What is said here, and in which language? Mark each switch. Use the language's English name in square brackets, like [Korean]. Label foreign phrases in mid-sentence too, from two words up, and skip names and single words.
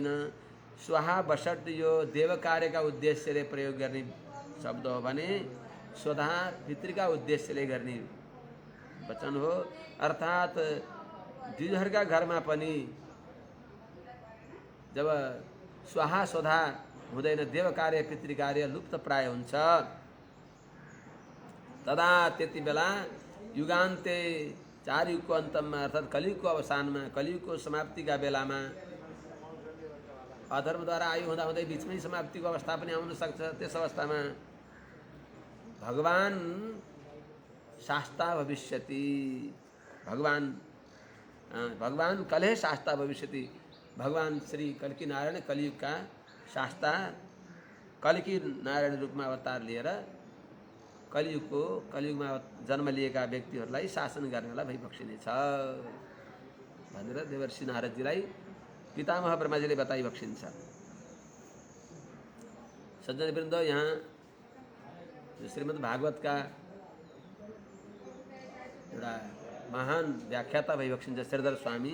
[Nepali] स्वाहा वषड यो देव कार्यका उद्देश्यले प्रयोग गर्ने शब्द हो भने स्वधा पितृका उद्देश्यले गर्ने वचन हो। अर्थात द्विजहरूका घरमा पनि जब स्वाहा स्वधा हुँदैन देव कार्य पितृ कार्य लुप्त प्राय हुन्छ तदा त्यति बेला युगान्ते चार युगको अन्तमा अर्थात कलियुगको अवसानमा कलियुगको समाप्तिका बेलामा अधर्मद्वारा आयु हुँदा हुँदै बिचमै समाप्तिको अवस्था पनि आउन सक्छ। त्यस अवस्थामा [Sanskrit] भगवान शास्ता भविष्यति भगवान कलेः शास्ता भविष्यति। [Nepali] भगवान श्री कल्की नारायण कलियुग का शास्ता कलिकी नारायण रूपमा अवतार लिएर कलियुगमा जन्म लिएका व्यक्तिहरूलाई शासन गर्नेवाला भइबक्सिनेछ भनेर देवर्षि नारदजीलाई पितामह ब्रह्माजीले बताइबक्सिन्छ। सज्जनवृन्द, यहाँ श्रीमद् भागवतका एउटा महान व्याख्याता भइबक्सिन्छ श्रीधर स्वामी।